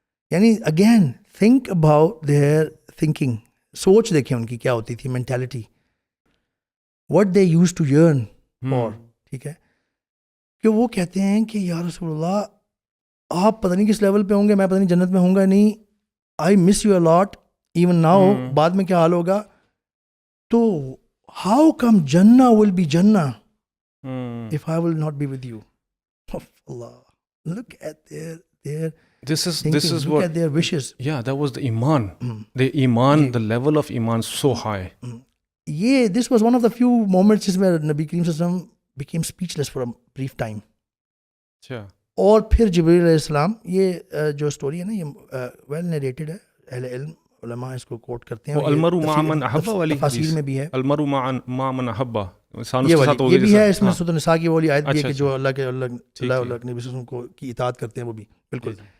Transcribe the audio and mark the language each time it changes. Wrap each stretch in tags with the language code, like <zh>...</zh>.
<en>یعنی again think about their thinking,</en> <ur>سوچ دیکھیں ان کی کیا ہوتی تھی,</ur> <en>Mentality, what they used to yearn for.</en> <ur>ٹھیک ہے, کہ وہ کہتے ہیں کہ یا رسول اللہ, آپ پتہ نہیں کس لیول پہ ہوں گے, میں پتہ نہیں جنت میں ہوں گا نہیں,</ur> <en>I miss you a lot even now.</en> <ur>بعد میں کیا حال ہوگا,</ur> <en>تو how come Jannah will be Jannah if I will not be with you? Allah, look at their this is look what at their wishes. Yeah, that was the iman. The iman, the level of iman so high. یہ this was one of the few moments</en> <ur>جس میں</ur> <en>نبی کریم صلی اللہ علیہ وسلم became speechless for a brief time.</en> <ur>اچھا, اور پھر جبریل علیہ السلام, یہ جو سٹوری ہے نا, یہ ویل نیریٹڈ ہے, اہل علم علماء اس کو کوٹ کرتے ہیں, وہ</ur> <ar>المرء مع من احب</ar> <ur>والی تفاسیر میں بھی ہے,</ur> <ar>المرء مع من احب,</ar> <ur>یہ بھی ہے اس میں سورۃ النساء کی والی آیت بھی ہے کہ جو اللہ کے اللہ نبی صلی اللہ علیہ وسلم کو کی اطاعت کرتے ہیں وہ بھی بالکل.</ur>